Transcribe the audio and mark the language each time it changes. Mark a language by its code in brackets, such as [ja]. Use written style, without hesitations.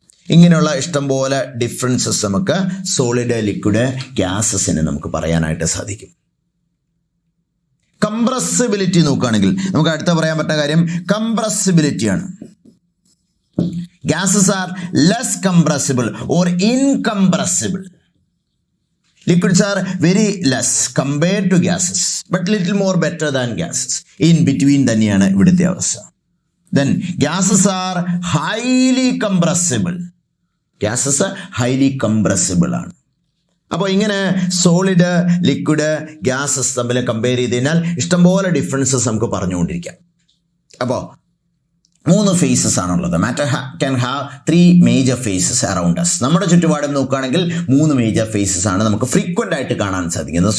[ml] ഇങ്ങനെയുള്ള ഇഷ്ടംപോലെ ഡിഫറൻസസ് നമുക്ക് സോളിഡ്, ലിക്വിഡ്, ഗ്യാസസിന് നമുക്ക് പറയാനായിട്ട് സാധിക്കും. കംപ്രസിബിലിറ്റി നോക്കുകയാണെങ്കിൽ നമുക്ക് അടുത്ത പറയാൻ പറ്റുന്ന കാര്യം കംപ്രസിബിലിറ്റിയാണ്. [en] Gases are less compressible or incompressible. Liquids are very less compared to gases, but little more better than gases. In between [ml] തന്നെയാണ് ഇവിടുത്തെ അവസ്ഥ. [en] Then gases are highly compressible. Gases highly compressible ആണ്. [ml] അപ്പോൾ ഇങ്ങനെ സോളിഡ്, ലിക്വിഡ്, ഗ്യാസസ് തമ്മിൽ compare ചെയ്ത് കഴിഞ്ഞാൽ ഇഷ്ടംപോലെ ഡിഫറൻസസ് നമുക്ക് പറഞ്ഞുകൊണ്ടിരിക്കാം. അപ്പോൾ 3 ഫേസസ് ആണുള്ളത്. [en] Matter can have 3 major phases around us. [ml] നമ്മുടെ ചുറ്റുപാടും നോക്കുകയാണെങ്കിൽ 3 മേജർ ഫേസസ് ആണ് നമുക്ക് ഫ്രീക്വന്റ് ആയിട്ട് കാണാൻ സാധിക്കുന്നത്.